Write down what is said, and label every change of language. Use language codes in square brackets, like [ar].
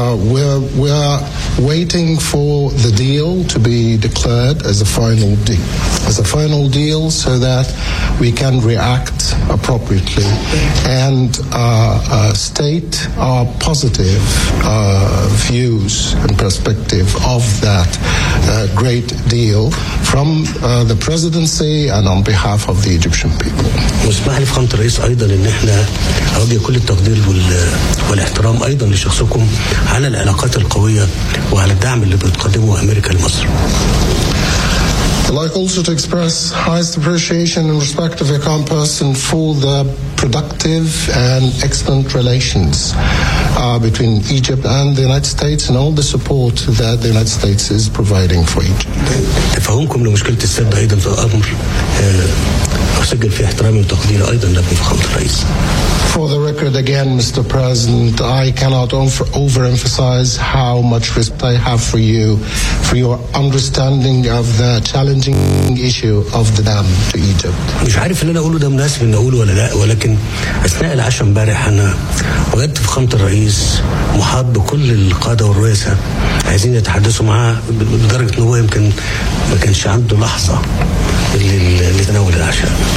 [en] We're waiting for the deal to be declared as a final deal, so that we can react appropriately and state our positive views and perspective of that great deal from the presidency and on behalf of the Egyptian people. [ar] ويسمح لفخامة الرئيس أيضا أن احنا أوجه كل التقدير والاحترام أيضا لشخصكم على العلاقات القوية وعلى الدعم اللي بتقدمه أمريكا لمصر. [en] I'd like also to express highest appreciation and respect of your kind person for the productive and excellent relations between Egypt and the United States and all the support that the United States is providing for Egypt. [ar] تفهمكم لمشكلة السد أيضا أمر أسجل فيه احترامي وتقديري أيضا لكم فخامة الرئيس. [en] For the record again, Mr. President, I cannot overemphasize how much respect I have for you, for your understanding of the challenging issue of the dam to Egypt. [ar] مش عارف اللي انا اقوله ده مناسب ان اقوله ولا لا, ولكن اثناء العشاء امبارح انا وجدت في خيمه الرئيس محاط بكل القاده والرؤساء عايزين يتحدثوا معاه, لدرجه ان هو يمكن ما كانش عنده لحظه اللي تناول العشاء.